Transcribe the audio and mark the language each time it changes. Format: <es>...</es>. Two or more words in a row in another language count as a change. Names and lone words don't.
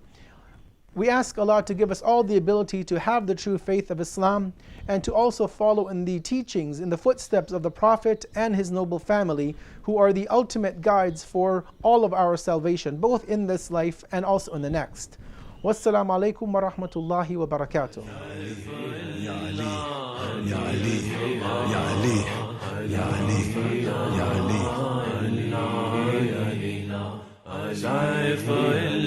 <en>We ask Allah to give us all the ability to have the true faith of Islam, and to also follow in the teachings, in the footsteps of the Prophet and his noble family, who are the ultimate guides for all of our salvation, both in this life and also in the next.</en> <ar>والسلام عليكم ورحمة الله وبركاته. يا علي يا علي يا علي يا علي يا علي يا علي يا علي,</ar>